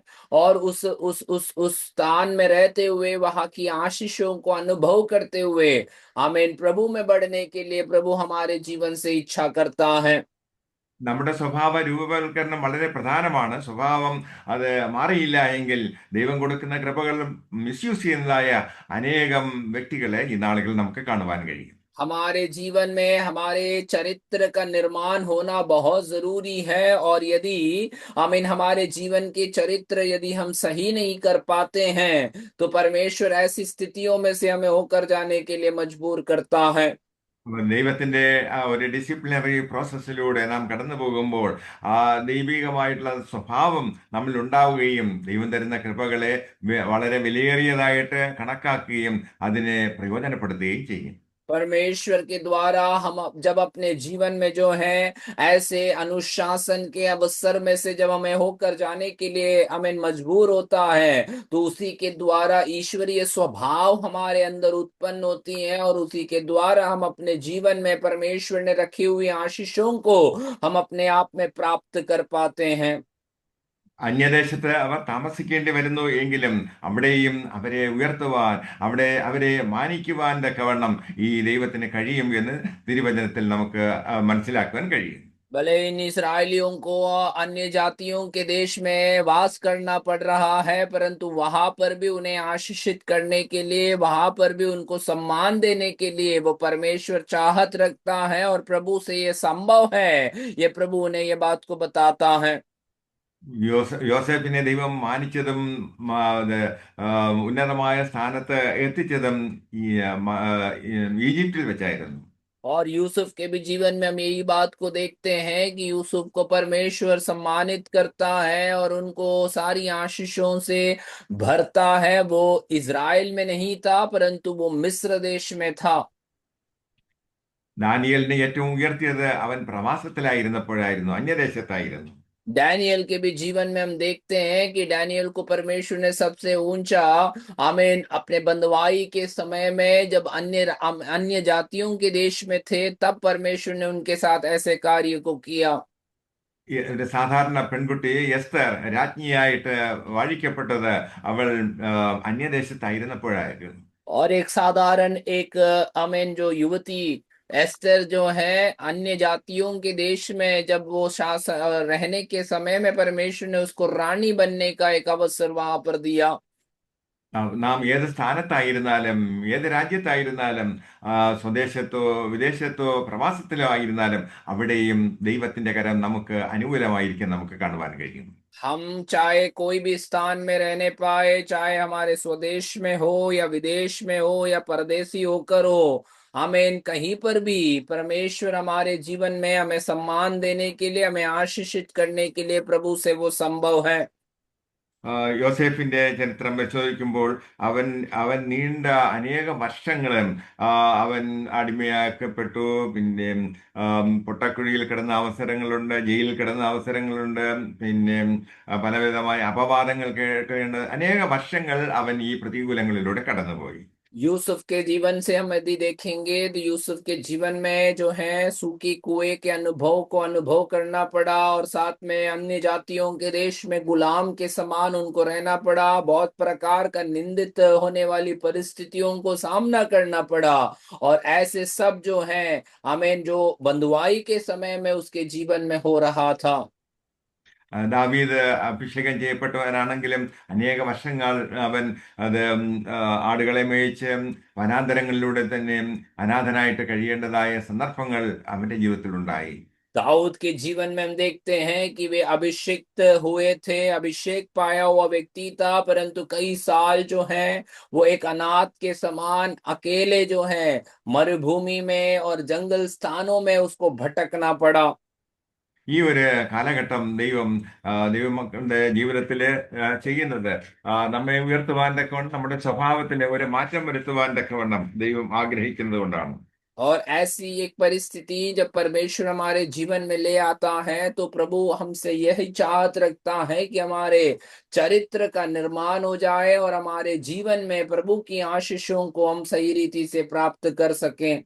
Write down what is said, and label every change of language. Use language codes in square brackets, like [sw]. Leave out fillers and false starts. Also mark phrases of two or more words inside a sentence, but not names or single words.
[hi] और उस स्थान में रहते हुए वहां की आशीषों को अनुभव करते हुए आमीन प्रभु में बढ़ने के लिए प्रभु हमारे जीवन से इच्छा करता है। [ml] നമ്മുടെ സ്വഭാവ രൂപവൽക്കരണം വളരെ പ്രധാനമാണ്. സ്വഭാവം അത് മാറിയില്ല എങ്കിൽ ദൈവം കൊടുക്കുന്ന കൃപകൾ മിസ്യൂസ് ചെയ്യുന്നതായ അനേകം വ്യക്തികളെ ഈ നാളുകളിൽ നമുക്ക് കാണുവാൻ കഴിയും. [hi] हमारे जीवन में हमारे चरित्र का निर्माण होना बहुत जरूरी है, और यदि आमीन हमारे जीवन के चरित्र यदि हम सही नहीं कर पाते हैं तो परमेश्वर ऐसी स्थितियों में से हमें होकर जाने के लिए मजबूर करता है। [ml] ദൈവത്തിന്റെ ഒരു [en] disciplinary process [ml] നാം കടന്നു പോകുമ്പോൾ ആ ദൈവികമായിട്ടുള്ള സ്വഭാവം നമ്മിൽ ഉണ്ടാവുകയും ദൈവം തരുന്ന കൃപകളെ വളരെ വിലയേറിയതായിട്ട് കണക്കാക്കുകയും അതിനെ പ്രയോജനപ്പെടുത്തുകയും ചെയ്യും. [hi] परमेश्वर के द्वारा हम जब अपने जीवन में जो है ऐसे अनुशासन के अवसर में से जब हमें होकर जाने के लिए हमें मजबूर होता है तो उसी के द्वारा ईश्वरीय स्वभाव हमारे अंदर उत्पन्न होती है, और उसी के द्वारा हम अपने जीवन में परमेश्वर ने रखी हुई आशीषों को हम अपने आप में प्राप्त कर पाते हैं। [ml] അന്യദേശത്ത് അവർ താമസിക്കേണ്ടി വരുന്നു എങ്കിലും അവിടെയും അവരെ ഉയർത്തുവാൻ, അവിടെ അവരെ മാനിക്കുവാൻ തക്കവണ്ണം ഈ ദൈവത്തിന് കഴിയും എന്ന് തിരുവചനത്തിൽ നമുക്ക് മനസ്സിലാക്കുവാൻ കഴിയും. [hi] भले इन इसराइलियों को अन्य जातियों के देश में वास करना पड़ रहा है, परंतु वहां पर भी उन्हें आशीषित करने के लिए, वहां पर भी उनको सम्मान देने के लिए वो परमेश्वर चाहत रखता है, और प्रभु से ये संभव है, ये प्रभु उन्हें ये बात को बताता है। [ml] യോസേഫിനെ ദൈവം മാനിച്ചതും ഉന്നതമായ സ്ഥാനത്ത് എത്തിച്ചതും ഈജിപ്തിൽ വെച്ചായിരുന്നു. [hi] और यूसुफ के भी जीवन में हम यही बात को देखते हैं कि यूसुफ को परमेश्वर सम्मानित करता है और उनको सारी आशीषों से भरता है। वो इज़राइल में नहीं था, परंतु वो मिस्र देश में था। [ml] ദാനിയേലിനെ ഏറ്റവും ഉയർത്തിയത് അവൻ പ്രവാസത്തിലായിരുന്നപ്പോഴായിരുന്നു, അന്യദേശത്തായിരുന്നു. [hi] डैनियल के भी जीवन में हम देखते हैं कि डैनियल को परमेश्वर ने सबसे ऊंचा आमीन अपने बंदवाई के समय में जब अन्य अन्य जातियों के देश में थे तब परमेश्वर ने उनके साथ ऐसे कार्य को किया। [ml] ഒരു സാധാരണ പെൺകുട്ടി എസ്തർ രാജ്ഞിയായിട്ട് വാഴിക്കപ്പെട്ടത് അവൾ അന്യദേശത്തായിരുന്നപ്പോഴായിരുന്നു. [hi] और एक साधारण एक आमीन जो युवती एस्टर जो है अन्य जातियों के देश में जब वो रहने के समय में परमेश्वर ने उसको रानी बनने का एक अवसर वहां पर दिया। [ml] നാം ഏത് സ്ഥാനത്തായിരുന്നാലും ഏത് രാജ്യത്തായിരുന്നാലും സ്വദേശത്തോ വിദേശത്തോ പ്രവാസത്തിലോ ആയിരുന്നാലും അവിടെയും ദൈവത്തിന്റെ കരം നമുക്ക് അനുകൂലമായിരിക്കും നമുക്ക് കാണുവാൻ കഴിയും. [hi] हम चाहे कोई भी स्थान में रहने पाए, चाहे हमारे स्वदेश में हो या विदेश में हो या परदेसी होकर हो, हमें कहीं पर भी परमेश्वर हमारे जीवन में हमें सम्मान देने के लिए, हमें आशीषित करने के लिए प्रभु से वो संभव है। [ml] യോസേഫിന്റെ ചരിത്രം പരിശോധിക്കുമ്പോൾ അവൻ അവൻ നീണ്ട അനേക വർഷങ്ങളും അവൻ അടിമയാക്കപ്പെട്ടു. പിന്നെ പൊട്ടക്കുഴിയിൽ കിടന്ന അവസരങ്ങളുണ്ട്, ജയിലിൽ കിടന്ന അവസരങ്ങളുണ്ട്, പിന്നെ പലവിധമായ അപവാദങ്ങൾ കേൾക്കേണ്ട അനേക വർഷങ്ങൾ അവൻ ഈ പ്രതികൂലങ്ങളിലൂടെ കടന്നുപോയി. [hi] यूसुफ के जीवन से हम यदि देखेंगे तो यूसुफ के जीवन में जो है सूखी कुएं के अनुभव को अनुभव करना पड़ा और साथ में अन्य जातियों के देश में गुलाम के समान उनको रहना पड़ा, बहुत प्रकार का निंदित होने वाली परिस्थितियों को सामना करना पड़ा। और ऐसे सब जो है हमें जो बंधुआई के समय में उसके जीवन में हो रहा था। [ml] ദാവീദ് അഭിഷേകം ചെയ്യപ്പെട്ടവനാണെങ്കിലും അനേക വർഷങ്ങൾ അവൻ അത് ആടുകളെ മേയിച്ച് വനാന്തരങ്ങളിലൂടെ തന്നെ അനാഥനായിട്ട് കഴിയേണ്ടതായ സന്ദർഭങ്ങൾ അവന്റെ ജീവിതത്തിലുണ്ടായി. [hi] दाऊद के जीवन में हम देखते हैं कि वे अभिषिक्त हुए थे, अभिषेक पाया हुआ व्यक्ति था, परंतु कई साल जो हैं वो एक अनाथ के समान अकेले जो है मरुभूमि में और जंगल स्थानों में उसको भटकना पड़ा। [ml] ഈ ഒരു കാലഘട്ടം ദൈവമക്കളുടെ ജീവിതത്തിൽ ചെയ്യുന്നത് നമ്മെ ഉയർത്തുവാൻ തക്കവണ്ണം നമ്മുടെ സ്വഭാവത്തിൽ ഒരു മാറ്റം വരുത്തുവാൻ തക്കവണ്ണം ദൈവം ആഗ്രഹിക്കുന്നത് കൊണ്ടാണ്. [hi] और ऐसी एक परिस्थिति जब परमेश्वर हमारे जीवन में ले आता है तो प्रभु हमसे यही चाहत रखता है कि हमारे चरित्र का निर्माण हो जाए और हमारे जीवन में प्रभु की आशीषों को हम सही रीति से प्राप्त कर सकें।